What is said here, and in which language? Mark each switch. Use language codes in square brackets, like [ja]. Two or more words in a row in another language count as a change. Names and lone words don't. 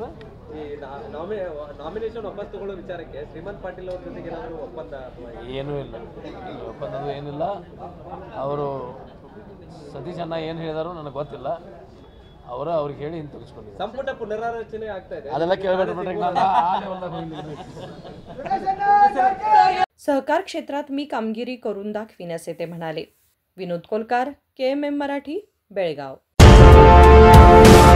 [kn] ನಾಮಿನೇಷನ್ ವಾಪಸ್ ತಗೊಳ್ಳೋ ವಿಚಾರಕ್ಕೆ ಶ್ರೀಮಂತ್ ಪಾಟೀಲ್ ಅವ್ರ ಜೊತೆಗೆ ಏನಾದರೂ ಒಪ್ಪಂದ ಏನೂ ಇಲ್ಲ, ಒಪ್ಪಂದದು ಏನಿಲ್ಲ। ಅವರು ಸತೀಶ್ ಅಣ್ಣ ಏನು ಹೇಳಿದಾರೋ ನನಗೆ ಗೊತ್ತಿಲ್ಲ, ಅವ್ರಿಗೆ ಹೇಳಿ ಹಿಂದೆ ತೆಗೆಸ್ಕೊಂಡಿದ್ದಾರೆ। ಸಂಪುಟ ಪುನರಾರಚನೆ ಆಗ್ತಾ ಇದೆ, ಅದೆಲ್ಲ ಕೇಳಬೇಡ್ರಿ। [mr] सहकार क्षेत्रात मी कामगिरी करून दाखवीन, असे ते म्हणाले। विनोद कोलकार, KMM मराठी, बेळगाव।